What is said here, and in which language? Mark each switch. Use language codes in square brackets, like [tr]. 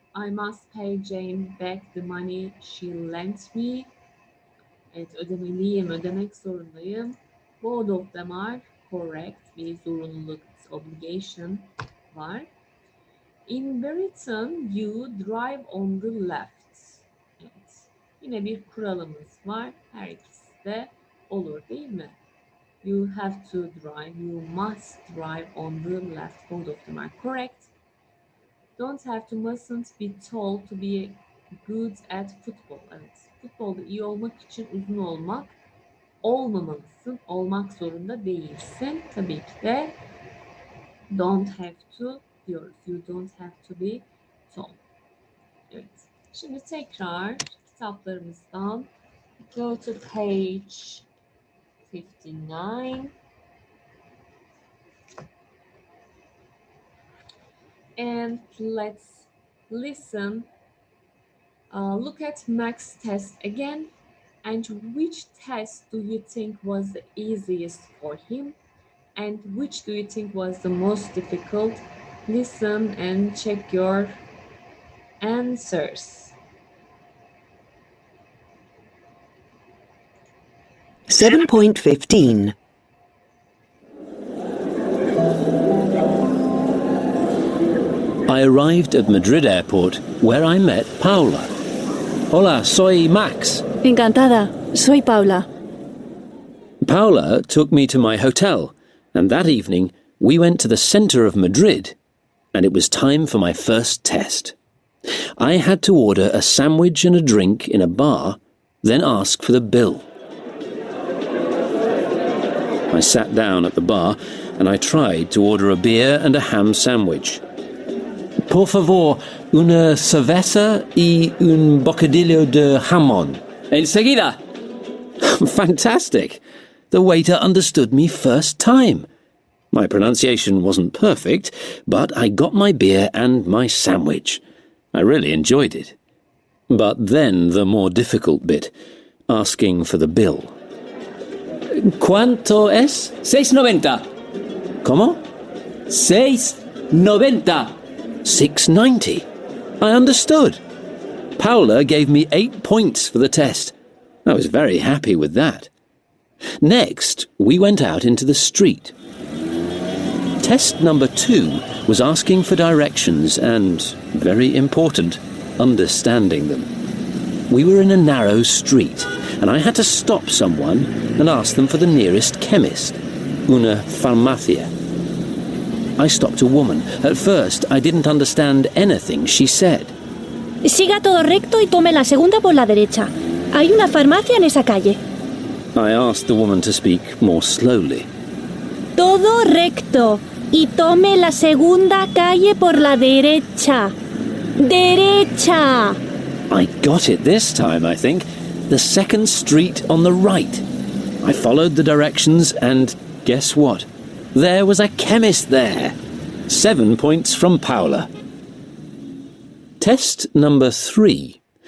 [en] I must pay Jane back the money she lent me. [tr] Evet, ödemeliyim, ödemek zorundayım. [en] Both of them are correct. [tr] Bir zorunluluk, obligation var. [en] In Britain, you drive on the left. [tr] Evet. Yine bir kuralımız var. Her ikisi de olur değil mi? [en] You have to drive, you must drive on the left. Both of them are correct. Don't have to, mustn't be told to be good at football. [tr] Evet. Futbolda iyi olmak için uzun olmamalısın. Olmak zorunda değilsin. Tabii ki de don't have to diyoruz. [en] You don't have to be told. [tr] Evet. Şimdi tekrar kitaplarımızdan [en] go to page 59 and let's listen. Look at Mac's test again. And which test do you think was the easiest for him? And which do you think was the most difficult? Listen and check your answers. 7.15. I arrived at Madrid airport where I met Paula. [es] Hola, soy Max. Encantada. Soy Paula. [en] Paula took me to my hotel, and that evening we went to the centre of Madrid, and it was time for my first test. I had to order a sandwich and a drink in a bar, then ask for the bill. I sat down at the bar and I tried to order a beer and a ham sandwich. [es] Por favor, una cerveza y un bocadillo de jamón. Enseguida. [en] Fantastic! The waiter understood me first time. My pronunciation wasn't perfect, but I got my beer and my sandwich. I really enjoyed it. But then the more difficult bit, asking for the bill. [es] ¿Cuánto es? 6.90. ¿Cómo? 6.90. [en] 6.90. I understood. Paula gave me 8 points for the test. I was very happy with that. Next, we went out into the street. Test number 2 was asking for directions and, very important, understanding them. We were in a narrow street, and I had to stop someone and ask them for the nearest chemist, [es] una farmacia. [en] I stopped a woman. At first, I didn't understand anything she said. [es] Siga todo recto y tome la segunda por la derecha. Hay una farmacia en esa calle. [en] I asked the woman to speak more slowly. [es] Todo recto y tome la segunda calle por la derecha. Derecha. [en] I got it this time, I think. The second street on the right. I followed the directions and guess what? There was a chemist there. 7 points from Paula. Test number 3.